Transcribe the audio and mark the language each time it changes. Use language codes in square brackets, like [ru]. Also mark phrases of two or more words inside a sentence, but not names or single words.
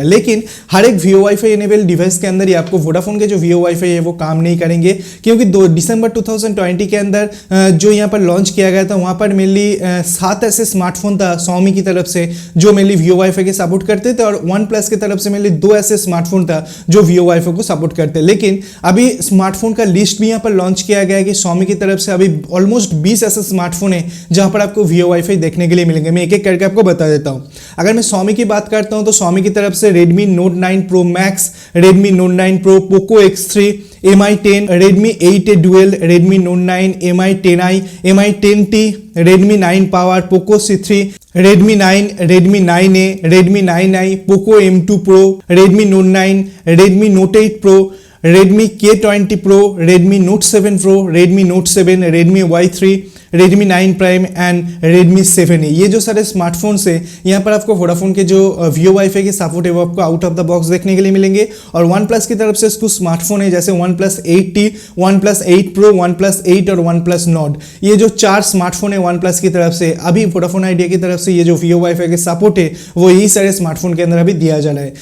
[hi] लेकिन हर एक VoWiFi [en] enable device [hi] के अंदर ही आपको वोडाफोन के जो VoWiFi है वो काम नहीं करेंगे, क्योंकि 2 दिसंबर 2020 के अंदर जो यहाँ पर लॉन्च किया गया था वहाँ पर मेनली 7 ऐसे स्मार्टफोन था Xiaomi की तरफ से जो मेनली VoWiFi के सपोर्ट करते थे, और OnePlus की तरफ से मेनली 2 ऐसे स्मार्टफोन था जो VoWiFi को सपोर्ट करते। लेकिन अभी स्मार्टफोन का लिस्ट भी यहाँ पर लॉन्च किया गया है कि Xiaomi की तरफ से अभी ऑलमोस्ट 20 ऐसे स्मार्टफोन है जहां पर आपको VoWiFi देखने के लिए मिलेंगे। मैं एक एक करके आपको बता देता हूं। अगर मैं Xiaomi की बात करता हूं तो Xiaomi की तरफ से Redmi Note 9 Pro Max, Redmi Note 9 Pro, Poco X3, Mi 10, Redmi 8A Dual, Redmi Note 9, Mi 10i, Mi 10T, Redmi 9 Power, Poco C3, Redmi 9, Redmi 9A, Redmi 9i, Poco M2 Pro, Redmi Note 9, Redmi Note 8 Pro, Redmi K20 Pro, Redmi Note 7 Pro, Redmi Note 7, Redmi Y3, Redmi 9 Prime एंड Redmi 7A, ये जो सारे स्मार्टफोन्स है यहाँ पर आपको वोडाफोन के जो VoWiFi के सपोर्ट है वो आपको [en] out of the box [hi] देखने के लिए मिलेंगे। और OnePlus की तरफ से कुछ स्मार्टफोन है जैसे OnePlus 8T, OnePlus 8 Pro, OnePlus 8 और OnePlus Nord, ये जो 4 स्मार्टफोन है OnePlus की तरफ से, अभी वोडाफोन आइडिया की तरफ से ये जो VoWiFi के सपोर्ट है वो यही सारे स्मार्टफोन के अंदर अभी दिया जा रहा है।